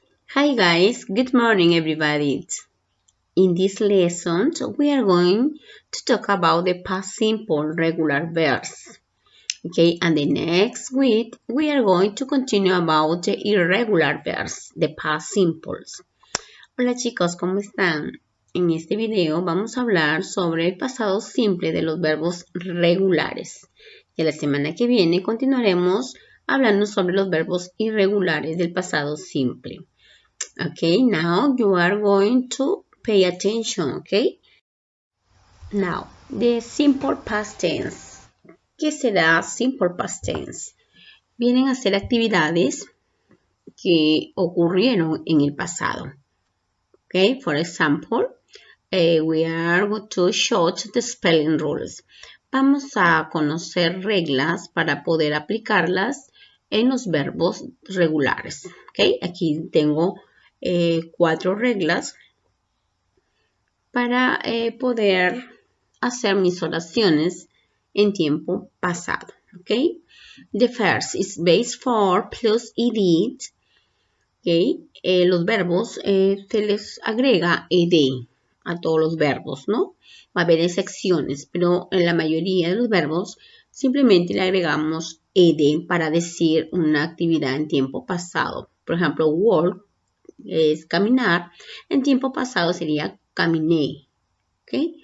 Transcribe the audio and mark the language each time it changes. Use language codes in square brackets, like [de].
[en] Hi guys, good morning everybody. In this lesson, we are going to talk about the past simple regular verbs. Okay, and the next week we are going to continue about the irregular verbs, the past simples. [es] Hola chicos, ¿cómo están? En este video vamos a hablar sobre el pasado simple de los verbos regulares. Y la semana que viene continuaremos hablando sobre los verbos irregulares del pasado simple. [en] Okay, now you are going to pay attention, okay? Now, the simple past tense. [es] ¿Qué será simple past tense? Vienen a ser actividades que ocurrieron en el pasado. [en] Okay, for example, we are going to show the spelling rules. [es] Vamos a conocer reglas para poder aplicarlas en los verbos regulares. Okay, aquí tengo 4 reglas para poder hacer mis oraciones en tiempo pasado. Okay? [en] The first is base for plus ed. Okay? [es] Los verbos se les agrega ed a todos los verbos, ¿no? Va a haber excepciones, pero en la mayoría de los verbos simplemente le agregamos ed para decir una actividad en tiempo pasado. Por ejemplo, walk es caminar. En tiempo pasado sería caminé. ¿Ok?